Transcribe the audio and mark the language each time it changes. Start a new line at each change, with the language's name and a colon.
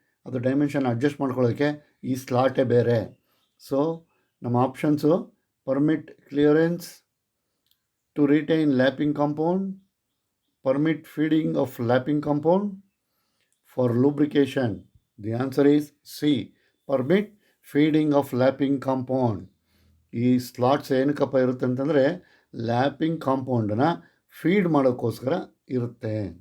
Kannada: ಅದು dimension adjust ಮಾಡ್ಕೊಳ್ಳೋಕ್ಕೆ ಈ ಸ್ಲಾಟೇ ಬೇರೆ. ಸೊ ನಮ್ಮ options
English: Permit clearance to retain lapping compound, permit feeding of lapping compound for lubrication. The answer is C. Permit feeding of lapping compound.
Kannada: ಈ slots ಏನಕ್ಕಪ್ಪ ಇರುತ್ತೆ ಅಂತಂದರೆ ಲ್ಯಾಪಿಂಗ್ ಕಾಂಪೌಂಡನ್ನ ಫೀಡ್ ಮಾಡೋಕ್ಕೋಸ್ಕರ ಇರುತ್ತೆ.